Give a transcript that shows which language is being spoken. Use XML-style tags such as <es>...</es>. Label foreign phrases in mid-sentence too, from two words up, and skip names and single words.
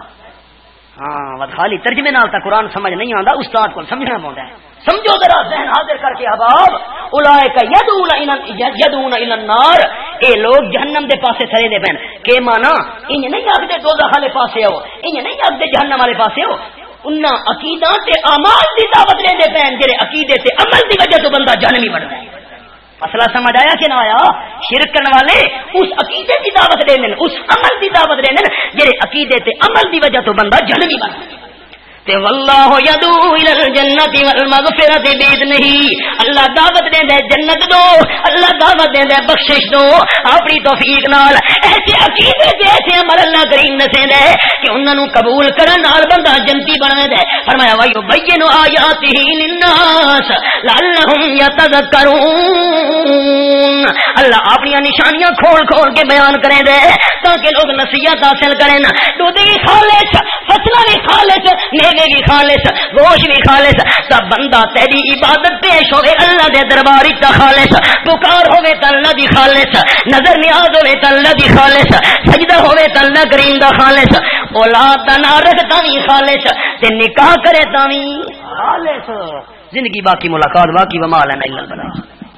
<pa>ہاں خالی ترجمے نال تا</pa> <ur>قرآن سمجھ نہیں آتا، استاد کو سمجھنا پڑتا ہے.</ur> <pa>سمجھو ذرا ذہن حاضر کر کے احباب.</pa> <ar>اولئک یدعون الی النار،</ar> <pa>اے لوگ جہنم دے پاسے سرے دے پین. کہ مانا انج نہیں آکھدے دوزخ والے پاسے ہو، انج نہیں آکھدے جہنم والے پاسے ہو. انہاں عقیدہ تے اعمال دی دعوت لے دے پین جڑے عقیدے تے عمل دی وجہ تو بندہ جہنمی بندا ہے. مسئلہ سمجھ آیا کہ نہ آیا؟ شرک کرنے والے اس عقیدے کی دعوت دے دین، اس عمل کی دعوت دے دین جڑے عقیدے تے عمل دی وجہ تو بندہ جہنمی بن تے.</pa> <ar>واللہ یدعو الی الجنۃ والمغفرۃ باذنہ،</ar> <pa>اللہ دعوت دیندا ہے جنت دو، اللہ دعوت دیندا ہے بخشش دو اپنی توفیق نال. ایسے عقیدے تے ایسے عمل اللہ کریم نسیندا ہے کہ انہاں نو قبول کرن نال بندہ جنتی بندا ہے. فرمایا</pa> <ar>وَيُبَيِّنُ آیاتہ للناس لعلہم یتذکرون،</ar> <pa>اللہ اپنی نشانیاں کھول کھول کے بیان کریں دے تاکہ لوگ نصیحت حاصل کریں. دودھ بھی خالص، فصلیں بھی خالص، میوے بھی خالص، گوشت بھی خالص. تب بندہ تیری عبادت پیش ہوئے اللہ دے دربار تے خالص، پکار ہوئے تے اللہ دی خالص، نظر نیاز ہوئے تے اللہ دی خالص، سجدہ ہوئے تے اللہ کریم دا خالص، اولاد دا نہ رکھتا بھی خالص تے نکاح کرے تا بھی خالص.</pa> <ur>زندگی باقی ملاقات باقی</ur> <ar>وما لنا الا البلاغ.</ar>